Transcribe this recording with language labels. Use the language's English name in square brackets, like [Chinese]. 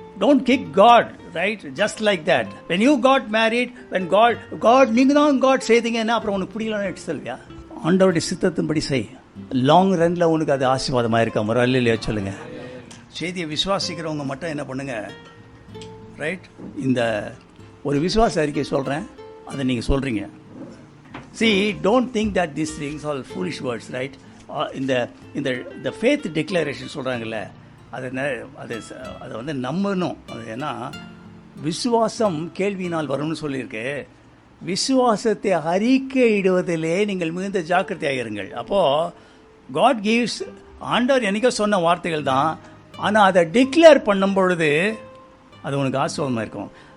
[English] Don't kick God, right? Just like that. When you got married, when God [Tamil] நீங்க தான் God செய்தீங்கன்னா அப்புறம் உனக்கு பிடிக்கலன்னு எடுத்து சொல்வியா? ஆண்டவருடைய சித்தத்தின்படி செய். லாங் ரன்ல உனக்கு அது ஆசீர்வாதமாக இருக்கா? ஒரு அல்லையா சொல்லுங்க. செய்தியை விசுவாசிக்கிறவங்க மட்டும் என்ன பண்ணுங்க, ரைட்? இந்த ஒரு விசுவாச அறிக்கை சொல்கிறேன், அதை நீங்கள் சொல்கிறீங்க. [English] See, don't think that these things are foolish words, right? [Tamil] இந்த ஃபேத் டிக்ளரேஷன் சொல்கிறாங்கல்ல, அதை நம்பணும். அது ஏன்னா விசுவாசம் கேள்வியினால் வரும்னு சொல்லியிருக்கு. விசுவாசத்தை அறிக்கையிடுவதிலே நீங்கள் மிகுந்த ஜாக்கிரதையாக இருங்கள். அப்போது காட் கிவ்ஸ், ஆண்டவர் என்னைக்கோ சொன்ன வார்த்தைகள் தான், ஆனால் அதை டிக்ளேர் பண்ணும் பொழுது அது உனக்கு ஆசீர்வாதமாக இருக்கும்.